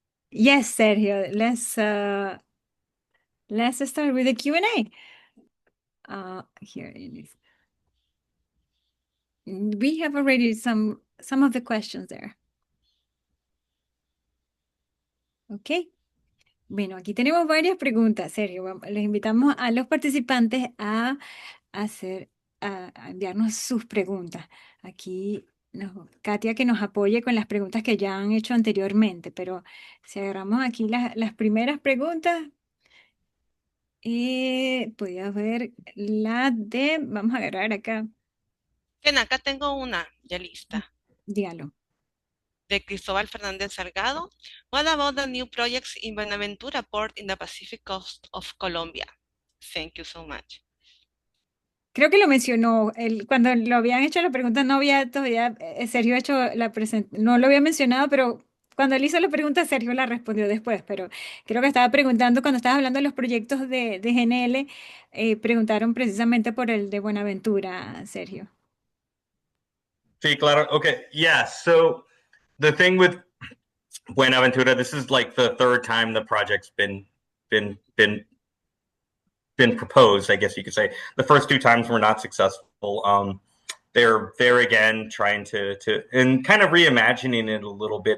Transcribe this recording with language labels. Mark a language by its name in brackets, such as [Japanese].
[English] Yes, Sergio. Let's start with the Q&A. Here it is. We have already some of the questions there. Ok. [Spanish] Bueno, aquí tenemos varias preguntas, Sergio. Les invitamos a los participantes a enviarnos sus preguntas. Aquí Katia que nos apoye con las preguntas que ya han hecho anteriormente, pero si agarramos aquí las primeras preguntas, podías ver vamos a agarrar acá, Bien, acá tengo una ya lista. dígalo. De Cristóbal Fernández Salgado. [English] What about the new projects in Buenaventura Port in the Pacific Coast of Colombia? Thank you so much. [Spanish] Creo que lo mencionó, cuando lo habían hecho la pregunta, no había todavía, Sergio ha hecho no lo había mencionado, pero cuando él hizo la pregunta, Sergio la respondió después, pero creo que estaba preguntando, cuando estabas hablando de los proyectos de GNL, preguntaron precisamente por el de Buenaventura, Sergio. Sí, claro. [English] Okay. Yeah. So the thing with Buenaventura, this is like the third time the project's been proposed, I guess you could say. The first two times were not successful. They're there again trying to and kind of reimagining it a little bit.